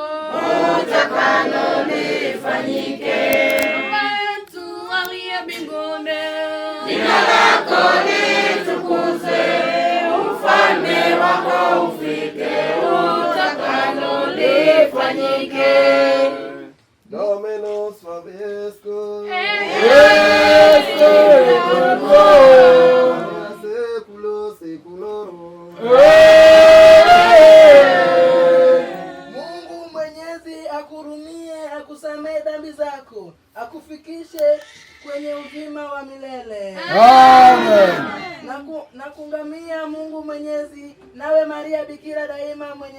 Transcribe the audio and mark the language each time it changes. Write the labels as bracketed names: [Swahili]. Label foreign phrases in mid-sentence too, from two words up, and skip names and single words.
[Swahili] Utakalo lifanyike. Baba yetu aliye mbinguni, Jina lako litukuzwe, ufalme wako ufike, utakalo lifanyike. [Latin] Dominus vobiscum. Seculo seculorum. [Swahili] Mungu Mwenyezi akurumie, akusamehe dhambi zako, akufikishe kwenye uzima wa milele. Amen. Nakungamia Mungu Mwenyezi, nawe Maria Bikira daima mwenye